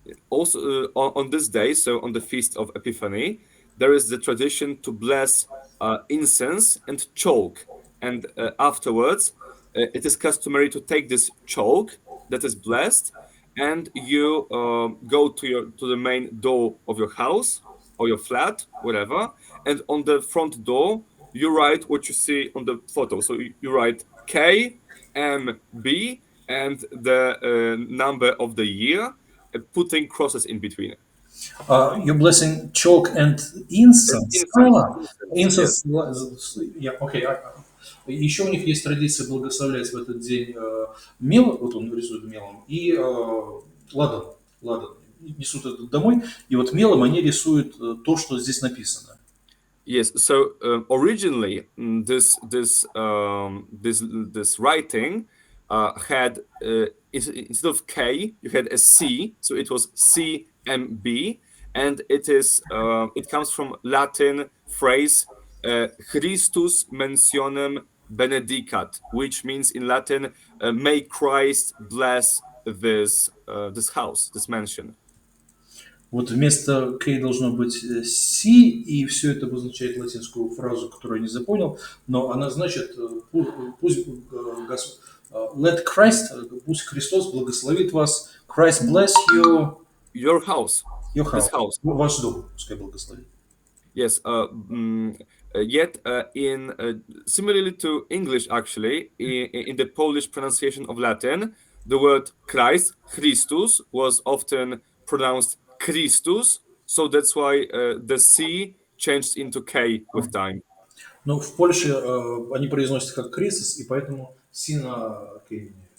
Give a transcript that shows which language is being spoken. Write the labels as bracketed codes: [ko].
[en] Also, on this day, so on the feast of Epiphany, there is the tradition to bless incense and chalk, and afterwards, it is customary to take this chalk that is blessed, and you go to the main door of your house or your flat, whatever, and on the front door you write what you see on the photo. So you write KMB and the number of the year, putting crosses in between. You're blessing chalk and incense. Incense. Yeah, okay. [ru] Еще у них есть традиция благословлять в этот день мел, вот он рисует мелом, и ладан. Несут это домой, и вот мелом они рисуют то, что здесь написано. [en] Yes, so originally this writing had instead of K, you had a C, so it was CMB, and it comes from Latin phrase [la] Christus mentionem benedicat, [en] which means in Latin, may Christ bless this house, this mansion. [ru] Вот вместо K должно быть C, и все это обозначает латинскую фразу, которую я не запомнил, но она значит пусть [en] let Christ, [ru] пусть Христос благословит вас, [en] Christ bless you. Your house. This house. [ru] Ваш дом, пускай благословит. [en] Yes, yet similarly to English, actually, in the Polish pronunciation of Latin, the word Christ, Christus, was often pronounced Christus, so that's why the C changed into K with time. [ru] Но в Польше они произносят как Christus, и поэтому C на K.